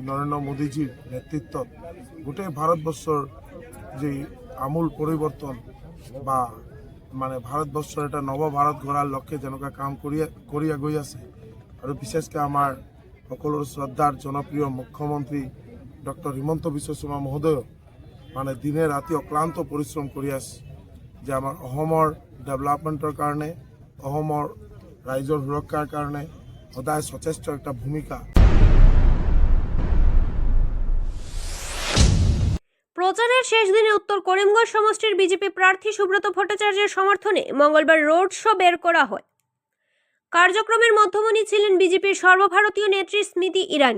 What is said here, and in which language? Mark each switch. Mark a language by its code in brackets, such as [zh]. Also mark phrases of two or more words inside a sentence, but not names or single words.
[as] নৰেন্দ্ৰ মোদীজীৰ নেতৃত্বত গোটেই ভাৰতবৰ্ষৰ যি আমূল পৰিৱৰ্তন বা মানে ভাৰতবৰ্ষৰ এটা নৱ ভাৰত গঢ়াৰ লক্ষ্যে যেনেকুৱা কাম কৰি গৈ আছে আৰু বিশেষকৈ আমাৰ সকলোৰে শ্ৰদ্ধাৰ জনপ্ৰিয় মুখ্যমন্ত্ৰী ডক্টৰ হিমন্ত বিশ্ব শৰ্মা মহোদয় মানে দিনে ৰাতি অক্লান্ত পৰিশ্ৰম কৰি আছে যে আমাৰ অসমৰ ডেভেলপমেণ্টৰ কাৰণে অসমৰ ৰাইজৰ সুৰক্ষাৰ কাৰণে সদায় সচেষ্ট একটা ভূমিকা। [bn] প্রচারের শেষ দিনে উত্তর করিমগঞ্জ সমষ্টির বিজেপি প্রার্থী সুব্রত ভট্টাচার্যের সমর্থনে মঙ্গলবার রোড শো বের করা হয়। কার্যক্রমের মধ্যমণি ছিলেন বিজেপির সর্বভারতীয় নেত্রী স্মৃতি ইরানি।